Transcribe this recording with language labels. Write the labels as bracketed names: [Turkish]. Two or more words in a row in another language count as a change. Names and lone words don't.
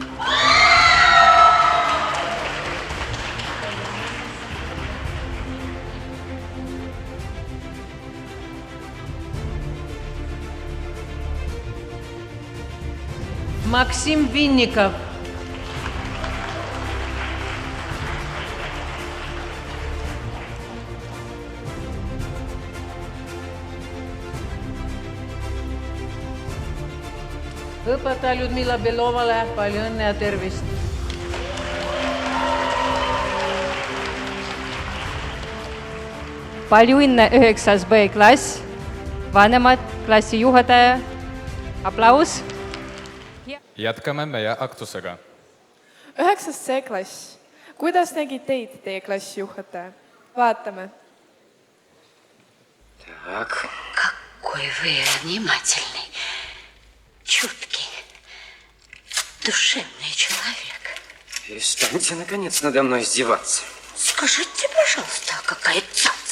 [Estonian] Максим Винников. Õpetaja Людмила Belovale palju õnne ja tervist! Palju õnne 9. B-klass, vanemad, klassijuhataja, aplaus! Jätkame meie aktusega. 9. C-klass. Kuidas nägi teid teie klassijuhataja? Vaatame. [Russian] Так. Какой вы внимательный, чуткий, душевный человек. Перестаньте, наконец, надо мной издеваться. Скажите, пожалуйста, какая цаца?